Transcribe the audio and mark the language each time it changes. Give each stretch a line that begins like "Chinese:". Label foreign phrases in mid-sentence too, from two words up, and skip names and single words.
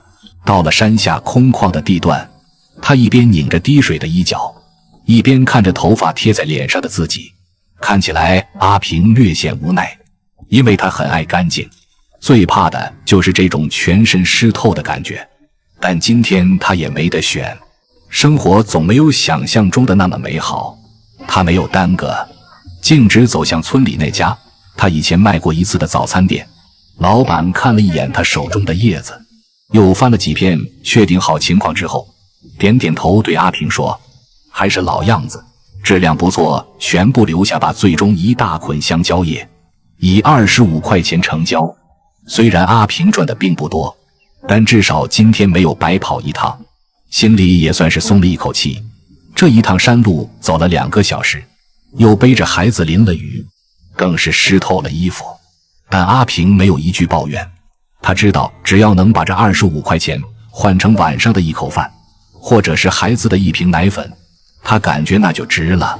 Chinese: 到了山下空曠的地段，他一邊擰着滴水的衣角，一邊看着頭髮貼在臉上的自己，看起來阿平略顯無奈，因為他很愛乾淨，最怕的就是這種全身濕透的感覺。但今天他也沒得選，生活總沒有想象中的那麼美好。他沒有耽擱，徑直走向村裡那家他以前賣過一次的早餐店。老闆看了一眼他手中的葉子，又翻了幾片，確定好情況之後，點點頭對阿平說，還是老樣子，質量不錯，全部留下吧。最終一大捆香蕉葉以25塊錢成交。雖然阿平賺的並不多，但至少今天沒有白跑一趟，心裡也算是鬆了一口氣。這一趟山路走了2個小時，又背着孩子淋了雨，更是濕透了衣服。但阿平沒有一句抱怨，他知道只要能把這25塊錢換成晚上的一口飯，或者是孩子的一瓶奶粉，他感覺那就值了。